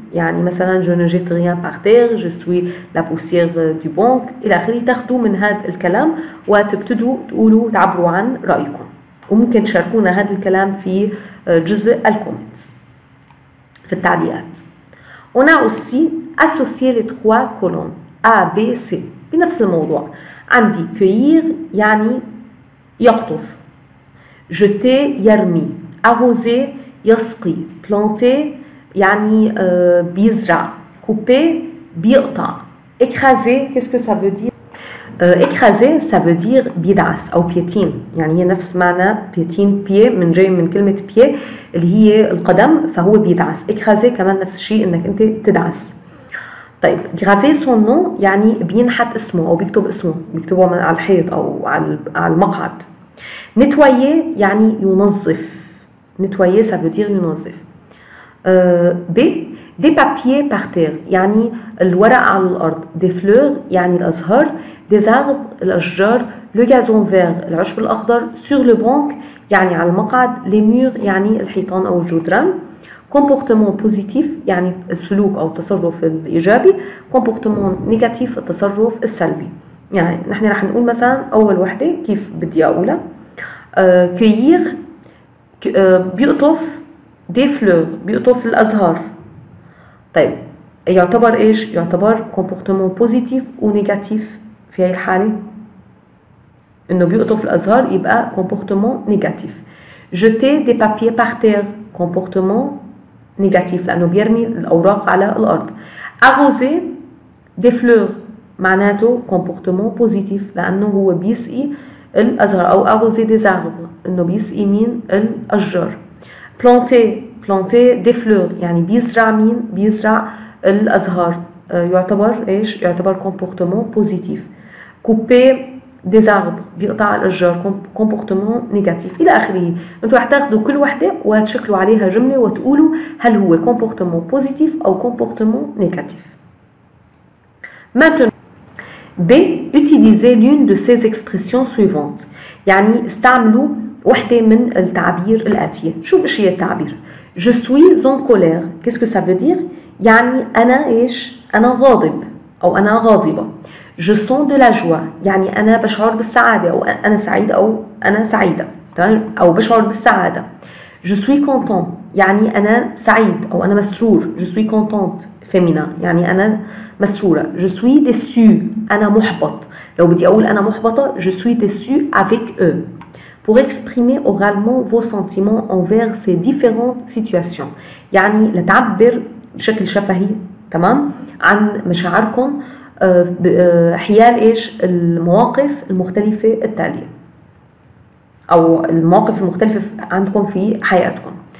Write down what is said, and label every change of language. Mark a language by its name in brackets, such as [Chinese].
[Arabic] يعني مثلا [French] je ne jette rien par terre, je suis la poussière du banc [Arabic] الى اخره. تاخذوا من هذا الكلام وتبتدوا تقولوا تعبروا عن رايكم، وممكن تشاركونا هذا الكلام في جزء الكومنتس في التعليقات. [French] On a aussi associé les trois colonnes A, B, C [Arabic] بنفس الموضوع. عندي cueillir يعني يقطف، jeter يرمي، arroser يسقي، planter يعني بيزرع، couper بيقطع، [French] écraser qu'est-ce que ça veut dire؟ écraser ça veut dire [Arabic] بيدعس أو piétine، يعني هي نفس معنى piétine pied من جاي من كلمة pied اللي هي القدم، فهو بيدعس. écraser كمان نفس الشيء إنك أنت تدعس. طيب [French] graver son nom [Arabic] يعني بينحت اسمه أو بيكتب اسمه، بيكتبه على الحيط أو على المقعد. [French] nettoyer [Arabic] يعني ينظف، [French] nettoyer ça veut dire [Arabic] ينظف. B [French] des papiers par terre [Arabic] يعني الورق على الأرض، des fleurs يعني الأزهار، des arbres الأشجار، [French] le gazon vert [Arabic] العشب الأخضر، [French] sur le banc [Arabic] يعني على المقعد، les murs يعني الحيطان أو الجدران، [French] comportement positif [Arabic] يعني السلوك أو التصرف الإيجابي، [French] comportement négatif [Arabic] التصرف السلبي. يعني نحن رح نقول مثلا أول وحدة كيف بدي أقولها. cueillir بيقطف [French] des fleurs [Arabic] بيقطف الأزهار. طيب يعتبر إيش؟ يعتبر [French] comportement positif [Arabic] و négatif في هاي الحالة؟ إنه بيقطف الأزهار يبقى [French] comportement négatif. jeter des papiers par terre comportement négatif [Arabic] لأنه بيرمي الأوراق على الأرض. [French] arroser des fleurs [Arabic] معناته [French] comportement positif [Arabic] لأنه هو بيسقي الأزهار أو [French] arroser des arbres [Arabic] إنه بيسقي مين؟ الأشجار. [French] planter des fleurs [Arabic] يعني بيزرع مين؟ بيزرع الأزهار. يعتبر إيش؟ يعتبر [French] comportement positif. couper des arbres [Arabic] بيقطع الأشجار [French] comportement négatif [Arabic] إلى آخره. أنتوا رح تاخذوا كل وحدة وتشكلوا عليها جملة وتقولوا هل هو [French] comportement positif [Arabic] أو [French] comportement négatif. Maintenant B. Utilisez l'une de ces expressions suivantes [Arabic] يعني استعملوا وحدة من التعبير الآتية. شوف إيش هي التعبير. [French] Je suis en colère. Qu'est-ce que ça veut dire؟ [Arabic] يعني أنا إيش؟ أنا غاضب أو أنا غاضبة. [French] Je sens de la joie [Arabic] يعني أنا بشعر بالسعادة أو أنا سعيد أو أنا سعيدة، تمام؟ أو بشعر بالسعادة. [French] Je suis content [Arabic] يعني أنا سعيد أو أنا مسرور. [French] Je suis contente féminin [Arabic] يعني أنا مسرورة. [French] Je suis déçu [Arabic] أنا محبط. لو بدي أقول أنا محبطة [French] je suis déçu avec eux. Pour exprimer oralement vos sentiments envers ces différentes situations [Arabic] يعني لتعبر بشكل شفهي تمام عن مشاعركم حيال إيش المواقف المختلفة التالية أو المواقف المختلفة عندكم في حياتكم.